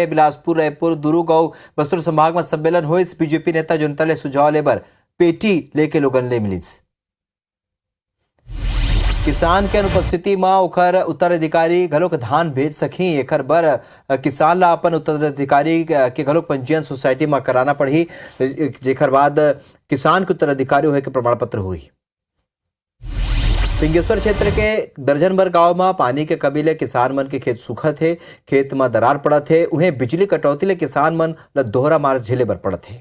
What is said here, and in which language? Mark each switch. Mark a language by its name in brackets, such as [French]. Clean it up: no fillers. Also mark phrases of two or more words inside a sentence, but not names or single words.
[Chhattisgarhi] बिलासपुर, रायपुर, दुर्ग और बस्तर संभाग में सम्मेलन हुए। बीजेपी नेता जनता ले सुझाव लेबर पेटी लेके लोगन ले मिली। किसान के अनुपस्थिति में ओखर उत्तराधिकारी घलोक धान भेज सकी। एकर बर किसान ला अपन उत्तराधिकारी के घलोक पंजीयन सोसाइटी में कराना पड़ी, जेकर बाद किसान के उत्तराधिकारी होए के प्रमाण पत्र हुई। पिंगेश्वर क्षेत्र के दर्जन भर गांव में पानी के कबीले किसान मन के खेत सूखा थे, खेत में दरार पड़ा थे। उन्हें बिजली कटौती ले किसान मन ल दोहरा मार्ग झेले बर पड़ा थे।